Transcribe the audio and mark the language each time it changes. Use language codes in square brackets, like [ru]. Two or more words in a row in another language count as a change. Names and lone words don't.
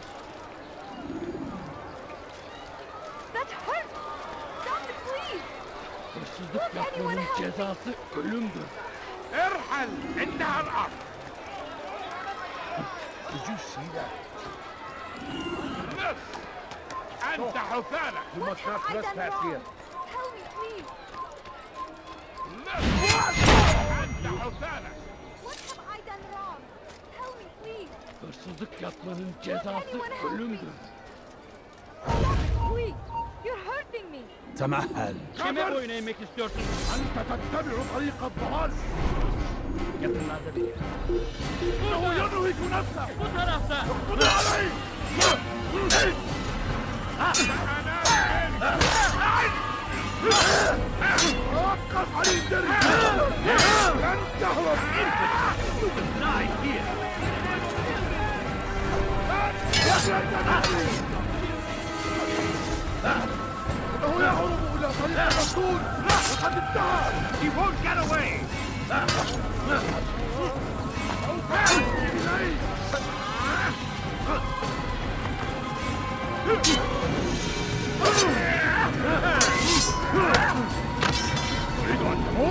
[en] That hurts. Stop it, please. [tr] Hırsızlık yapmanın cezası ölümdür. [ar] ارحل انها الارض. [en] Did you see that? [ar] نص. انت حثالة. [en] You must not trespass here. Tell me, please. [ar] نص. انت حثالة. [en] What have I done wrong? Tell me, please. [tr] Hırsızlık yapmanın cezası ölümdür. [en] Wait, you're hurting me. [ar] تمهل. [tr] Kime boyun eğmek istiyorsun? [ar] أنت تتبع طريق الضلال. [tr] Yakınlarda bir yer. [ar] إنه ينهك نفسه. [tr] Bu tarafta. [ar] اقبض عليه. توقف عن الجري. لن تهرب. [en] Die here. [ar] إنه يهرب إلى طريق المسدود. لقد انتهى. [en] He won't get away. [ar] تريد أن تموت؟